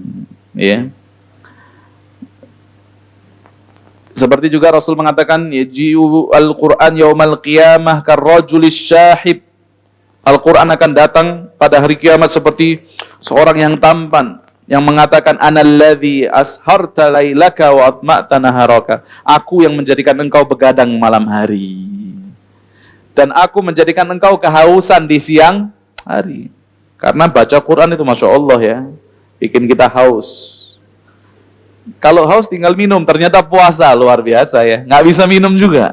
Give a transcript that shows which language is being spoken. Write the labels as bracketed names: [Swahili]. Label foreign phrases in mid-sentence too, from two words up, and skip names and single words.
[Indonesian] Ya. Seperti juga Rasul mengatakan, [Arabic] يجيء القرآن يوم القيامة كالرجل الشاحب. [Indonesian] Al-Quran akan datang pada hari kiamat seperti seorang yang tampan, yang mengatakan, [Arabic] أنا الذي أسهرت ليلك وأظمأت نهارك. [Indonesian] Aku yang menjadikan engkau begadang malam hari, dan aku menjadikan engkau kehausan di siang hari. Karena baca Quran itu [Arabic] ما شاء الله [Indonesian] ya, bikin kita haus. Kalau haus tinggal minum, ternyata puasa luar biasa ya, nggak bisa minum juga.